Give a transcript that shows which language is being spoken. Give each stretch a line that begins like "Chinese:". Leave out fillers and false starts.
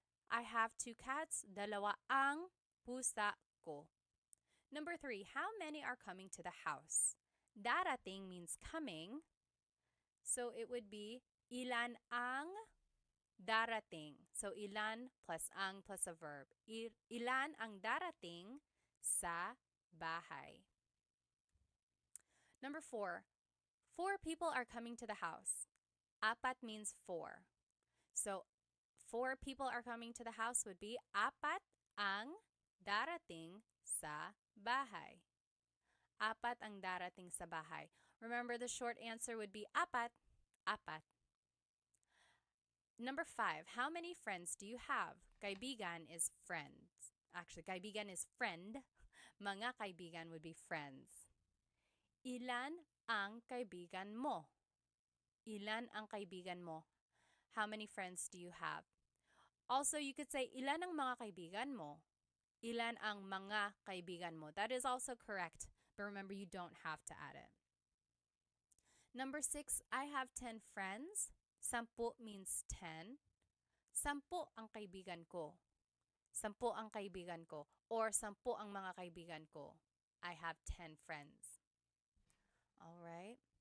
English: I have 2 cats.
Filipino: Dalawa ang pusa ko.
English: Number 3, how many are coming to the house? Darating means coming. So it would be
Filipino: ilan ang darating.
English: So ilan plus ang plus a verb.
Filipino: Ilan ang darating sa bahay.
English: Number 4, 4 people are coming to the house. Apat means 4. So 4 people are coming to the house would be
Filipino: apat ang darating sa bahay. Apat ang darating sa bahay.
English: Remember, the short answer would be apat, apat. Number 5, how many friends do you have? Kaibigan is friends. Actually, kaibigan is friend.
Filipino: Mga kaibigan
English: would be friends.
Filipino: Ilan ang kaibigan mo? Ilan ang kaibigan mo?
English: How many friends do you have? Also, you could say,
Filipino: ilan ang mga kaibigan mo? Ilan ang mga kaibigan mo?
English: That is also correct, but remember, you don't have to add it. Number 6, I have 10 friends. 10 means 10.
Filipino: 10 ang kaibigan ko. 10 ang kaibigan ko.
English: Or
Filipino: 10 ang mga kaibigan ko.
English: I have 10 friends. All right.